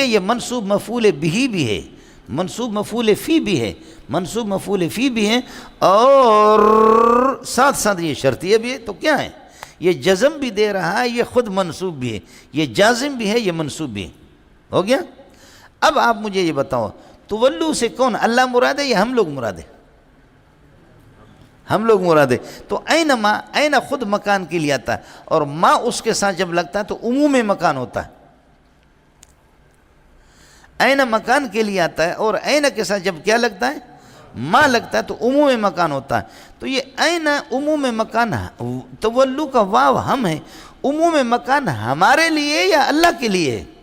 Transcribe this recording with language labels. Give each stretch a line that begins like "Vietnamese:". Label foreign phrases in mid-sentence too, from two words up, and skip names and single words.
Urdu: یہ منصوب مفعول بھی ہے، منصوب مفعول فی بھی ہے، منصوب مفعول فی بھی ہے، اور ساتھ ساتھ یہ شرطیہ بھی ہے، تو کیا ہے؟ یہ جزم بھی دے رہا ہے، یہ خود منصوب بھی ہے، یہ جازم بھی ہے، یہ منصوب بھی ہے، ہو گیا؟ اب آپ مجھے یہ بتاؤ، تولو سے کون، اللہ مراد ہے یا ہم لوگ مراد ہے؟ ہم لوگ مراد ہے۔ تو
Arabic: این ما،
Urdu: این خود مکان کے لیے آتا ہے، اور ما اس کے ساتھ جب لگتا ہے تو عموم مکان ہوتا ہے۔ این مکان کے لیے آتا ہے، اور این کے ساتھ جب کیا لگتا ہے؟ ما لگتا ہے تو عموم مکان ہوتا ہے۔ تو یہ این عموم مکان، تولو کا واو ہم ہے، عموم مکان ہمارے لیے یا اللہ کے لیے؟